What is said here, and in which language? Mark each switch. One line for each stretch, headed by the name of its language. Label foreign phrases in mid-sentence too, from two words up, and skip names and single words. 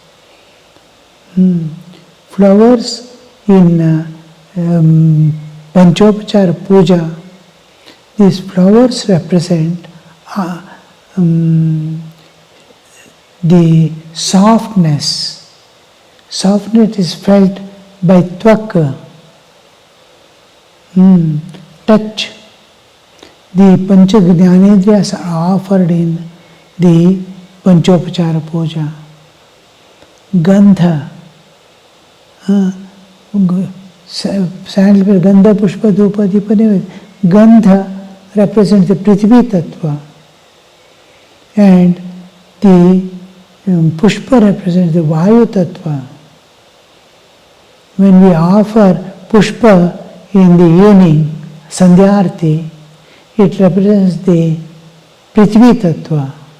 English: Flowers in
Sanskrit: Panchopachara Puja,
English: these flowers represent the softness. Softness is felt by tvak, touch. The
Sanskrit: Pancha Jnanendriyas
English: are offered in the
Sanskrit: Panchopachara Puja. Gandha, sandalwood, Gandha, Pushpa, Dhupa, Deepa, Naivedya.
English: Gandha represents the
Sanskrit: Prithvi Tattva,
English: and the Pushpa represents the
Sanskrit: Vayu Tattva.
English: When we offer Pushpa in the evening, Sandhyarti, it represents the
Sanskrit: Prithvi Tattva.